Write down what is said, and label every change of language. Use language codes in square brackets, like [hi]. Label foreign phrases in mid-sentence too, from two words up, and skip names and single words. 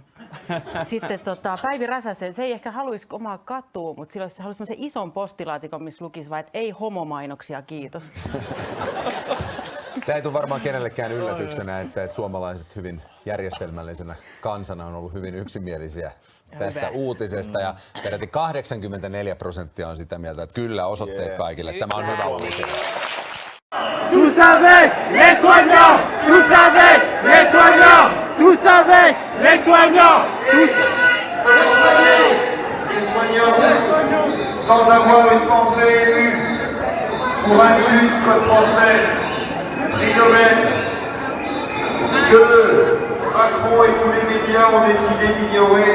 [fi] Sitten Päivi Räsäsen, se ei ehkä haluaisi omaa katua, mutta sillä se haluaisi sellaisen ison postilaatikon, missä lukisi vaan, että ei homomainoksia, kiitos. Tämä ei tule varmaan kenellekään yllätyksenä, että suomalaiset hyvin järjestelmällisenä kansana on ollut hyvin yksimielisiä tästä uutisesta. Ja peräti 84% on sitä mieltä, että kyllä osoitteet kaikille. Tämä on hyvä uutinen. [fr] Tous avec les soignants! Tous avec les soignants! Tous avec les soignants! Tous Les soignants, sans avoir une pensée émue pour un illustre Français, prix Nobel, que Macron et tous les médias ont décidé d'ignorer.